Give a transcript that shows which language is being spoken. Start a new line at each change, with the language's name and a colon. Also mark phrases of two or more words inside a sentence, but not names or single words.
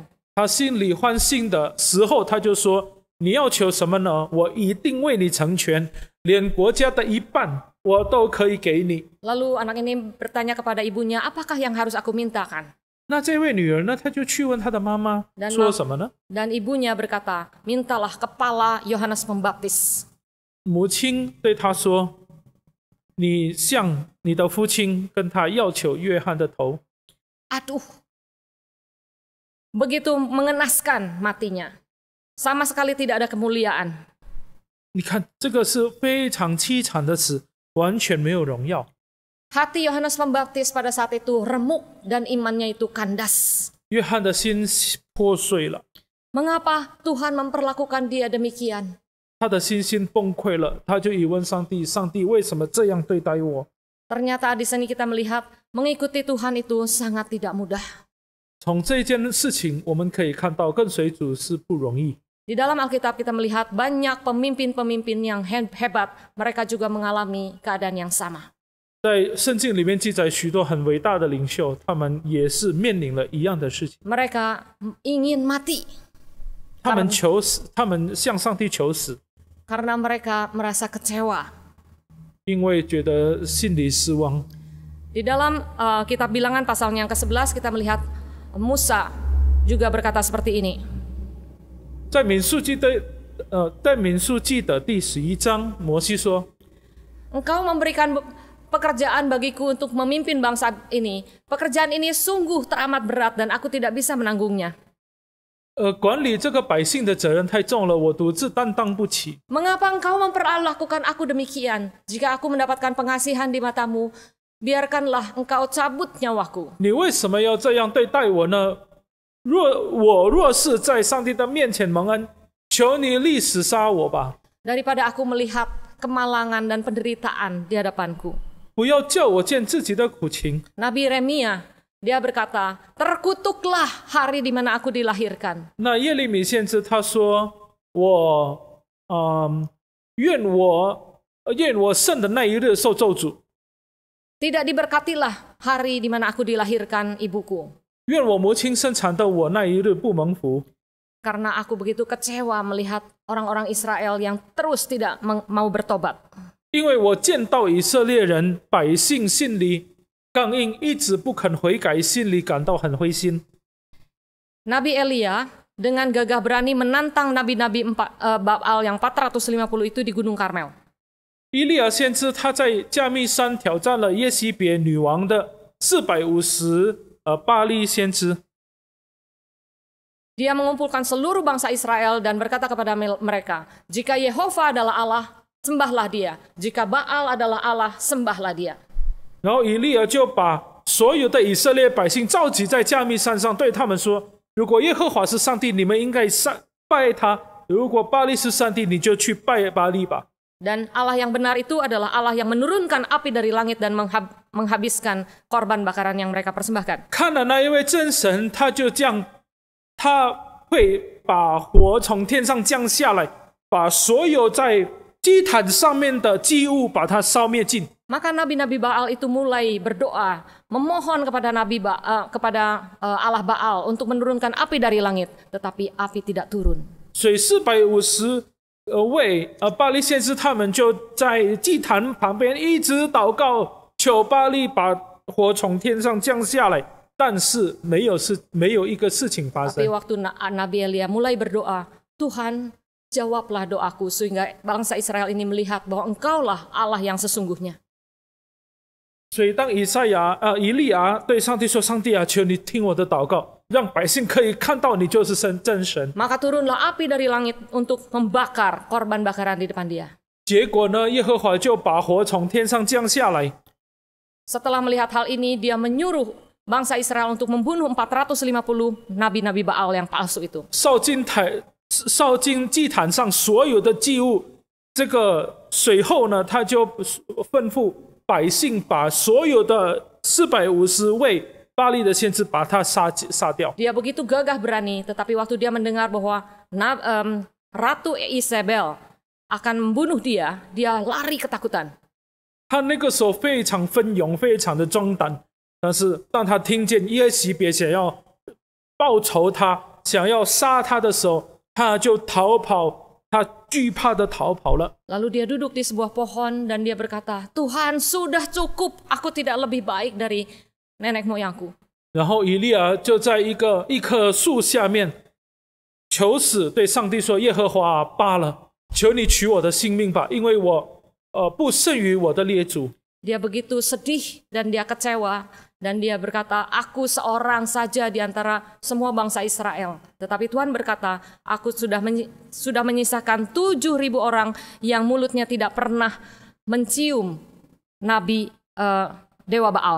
Chinese: 他心里欢欣的时候，他就说：“你要求什么呢？我一定为你成全，连国家的一半我都可以给你。”
Indonesian: Lalu anak ini bertanya kepada ibunya, apakah yang harus aku mintakan?
Chinese: 那这位女儿呢，她就去问她的妈妈说什么呢？
Indonesian: Dan ibunya berkata, mintalah kepala Yohanes Pembaptis.
Chinese: 母亲对她说：“你向你的父亲跟他要求约翰的头。”
Indonesian: Aduh, begitu mengenaskan matinya. Sama sekali tidak ada kemuliaan.
Chinese: 你看，这个是非常凄惨的死，完全没有荣耀。
Indonesian: Hati Yohanes Pembaptis pada saat itu remuk dan imannya itu kandas.
Chinese: 约翰的心破碎了，
Indonesian: Mengapa Tuhan memperlakukan dia demikian?
Chinese: 他的信心崩溃了，他就疑问上帝：上帝为什么这样对待我？
Indonesian: Ternyata di sini kita melihat mengikuti Tuhan itu sangat tidak mudah.
Chinese: 从这件事情，我们可以看到跟随主是不容易。
Indonesian: Di dalam Alkitab kita melihat banyak pemimpin-pemimpin yang hebat, mereka juga mengalami keadaan yang sama.
Chinese: 在圣经里面记载许多很伟大的领袖，他们也是面临了一样的事情。
Indonesian: Mereka ingin mati
Chinese: 他们求死，他们向上帝求死，
Indonesian: karena mereka merasa kecewa.
Chinese: 因为觉得心里失望。
Indonesian: Di dalam kitab Bilangan pasalnya yang ke-11 kita melihat Musa juga berkata seperti ini.
Chinese: 在民数记的第11章，摩西说：
Indonesian: Engkau memberikan pekerjaan bagiku untuk memimpin bangsa ini. Pekerjaan ini sungguh teramat berat dan aku tidak bisa menanggungnya.
Chinese: 管理这个百姓的责任太重了，我独自担当不起。
Indonesian: Mengapa engkau memperlakukan aku demikian? Jika aku mendapatkan pengasihan di matamu, biarkanlah engkau cabut nyawaku.
Chinese: 你为什么要这样对待我呢？若是在上帝的面前蒙恩，求你立时杀我吧。
Indonesian: Daripada aku melihat kemalangan dan penderitaan di hadapanku.
Chinese: 不要叫我见自己的苦情。
Indonesian: Nabi Yeremia, dia berkata, terkutuklah hari di mana aku dilahirkan.
Chinese: 那耶利米先知他说：“愿我生的那一日受咒诅，
Indonesian: Tidak diberkatilah hari di mana aku dilahirkan ibuku.
Chinese: 愿我母亲生产的我那一日不蒙福。
Indonesian: Karena aku begitu kecewa melihat orang-orang Israel yang terus tidak mau bertobat.
Chinese: 因为我见到以色列人百姓心里刚硬，一直不肯悔改，心里感到很灰心。”
Indonesian: Nabi Elia dengan gagah berani menantang nabi-nabi Baal yang 450 itu di Gunung Karmel.
Chinese: 以利亚先知他在加密山挑战了耶西别女王的450巴利先知。
Indonesian: Dia mengumpulkan seluruh bangsa Israel dan berkata kepada mereka, jika Yehova adalah Allah, sembahlah dia. Jika Baal adalah Allah, sembahlah dia.
Chinese: 然后以利亚就把所有的以色列百姓召集在加密山上，对他们说：“如果耶和华是上帝，你们应该拜他；如果巴利是上帝，你就去拜巴利吧。”
Indonesian: Dan Allah yang benar itu adalah Allah yang menurunkan api dari langit dan menghabiskan korban bakaran yang mereka persembahkan.
Chinese: 看了那一位真神，他就降，他会把火从天上降下来，把所有在祭坛上面的祭物把它烧灭尽。
Indonesian: Maka nabi-nabi Baal itu mulai berdoa, memohon kepada Allah Baal untuk menurunkan api dari langit, tetapi api tidak turun.
Chinese: 所以450位巴利先知他们就在祭坛旁边一直祷告，求巴利把火从天上降下来，但是没有一个事情发生。
Indonesian: Tapi waktu Nabi Elia mulai berdoa, Tuhan jawablah doaku sehingga bangsa Israel ini melihat bahwa Engkaulah Allah yang sesungguhnya.
Chinese: 所以当以利亚对上帝说：“上帝啊，求你听我的祷告，让百姓可以看到你就是真神。”
Indonesian: Maka turunlah api dari langit untuk membakar korban bakaran di depan dia.
Chinese: 结果呢，耶和华就把火从天上降下来。
Indonesian: Setelah melihat hal ini, dia menyuruh bangsa Israel untuk membunuh 450 nabi-nabi Baal yang palsu itu.
Chinese: 烧金祭坛上所有的祭物，这个随后呢，他就吩咐百姓把所有的450位巴利的先知把他杀掉。
Indonesian: Dia begitu gagah berani, tetapi waktu dia mendengar bahwa Ratu Isabel akan membunuh dia, dia lari ketakutan.
Chinese: 他那个时候非常奋勇，非常的壮胆，但是当他听见耶洗别想要报仇他，想要杀他的时候，他就逃跑，他惧怕的逃跑了。
Indonesian: Lalu dia duduk di sebuah pohon dan dia berkata, Tuhan sudah cukup, aku tidak lebih baik dari nenek moyangku.
Chinese: 然后以利亚就在一棵树下面求死，对上帝说：“耶和华罢了，求你取我的性命吧，因为我不胜于我的列祖。”
Indonesian: Dia begitu sedih dan dia kecewa dan dia berkata, aku seorang saja di antara semua bangsa Israel. Tetapi Tuhan berkata, aku sudah menyisakan 7.000 orang yang mulutnya tidak pernah mencium nabi Dewa Baal.